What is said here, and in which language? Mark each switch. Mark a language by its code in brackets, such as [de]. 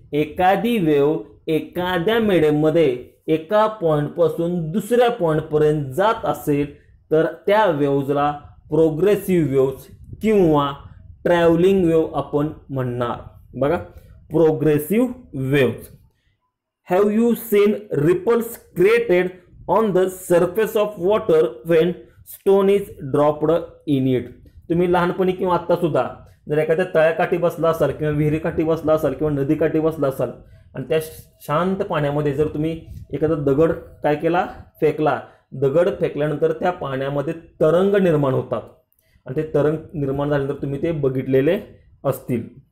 [mr] एखादी वेव्ह एखाद्या मीडियममध्ये एका पॉईंटपासून दुसऱ्या पॉईंटपर्यंत जात असेल तर त्या वेव्हजला प्रोग्रेसिव्ह वेव्स किंवा ट्रॅव्हलिंग वेव्ह आपण म्हणणार. बघा, progressive waves. [en] Have you seen ripples created on the surface of water when stone is dropped in it. [mr] तुम्ही लहानपणी किंवा आत्ता सुद्धा जर एखाद्या तळ्याकाठी बसला असाल किंवा विहिरीकाठी बसला असाल किंवा नदीकाठी बसला असाल आणि त्या शांत पाण्यामध्ये जर तुम्ही एखादा दगड काय केला, फेकला, दगड फेकल्यानंतर त्या पाण्यामध्ये तरंग निर्माण होतात आणि ते तरंग निर्माण झाल्यानंतर तुम्ही ते बघितलेले असतील.